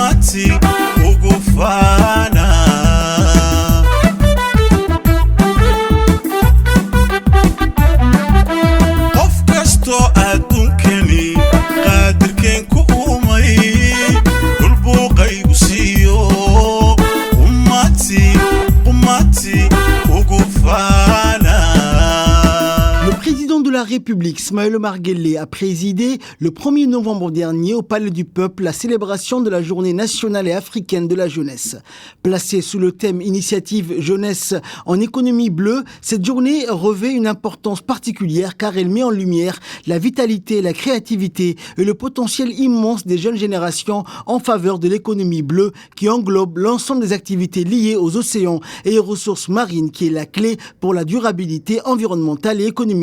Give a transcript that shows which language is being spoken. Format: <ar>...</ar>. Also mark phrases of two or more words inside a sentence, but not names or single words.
<so>umati ugu faana qof kasto adduunkani qaadirkeen ku umay dhulbuu qaybu siiyo umati ugu faana.</so> <fr>Le président de la République, Ismaël Omar Guelleh, a présidé le 1er novembre dernier au Palais du Peuple la célébration de la Journée nationale et africaine de la jeunesse. Placée sous le thème Initiative Jeunesse en économie bleue, cette journée revêt une importance particulière car elle met en lumière la vitalité, la créativité et le potentiel immense des jeunes générations en faveur de l'économie bleue qui englobe l'ensemble des activités liées aux océans et aux ressources marines qui est la clé pour la durabilité environnementale et économique.</fr>